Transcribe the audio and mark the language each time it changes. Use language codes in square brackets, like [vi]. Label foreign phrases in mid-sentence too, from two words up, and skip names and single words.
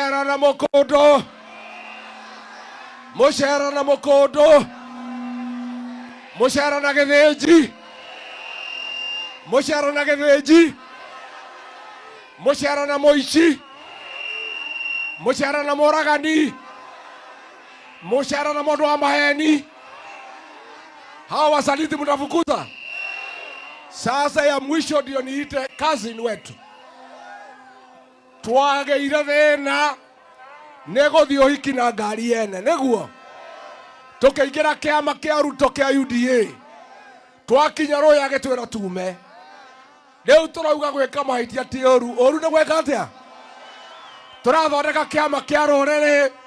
[ki] Mũcera na mũkũndũ Mucera na Mukondo, mucera na Githĩnji, mucera na Githĩnji, mucera na Muici, mucera na Mũragani, mucera na mũndũ wa maheni. [sw] Hawa wasaliti mtafukuza. Sasa ya mwisho ndio niite cousin wetu. [ki] Twageire thĩna nĩ gũthiĩ ũhiki na ngari ene nĩguo tũkĩingĩra kĩama kĩa Ruto kĩa UDA twakinya Rũya gĩtwĩra tume rĩu tũrauga gwĩka mahĩtia ti ũru nĩ gwĩka atĩa tũrathondeka kĩama kĩa rũrĩrĩ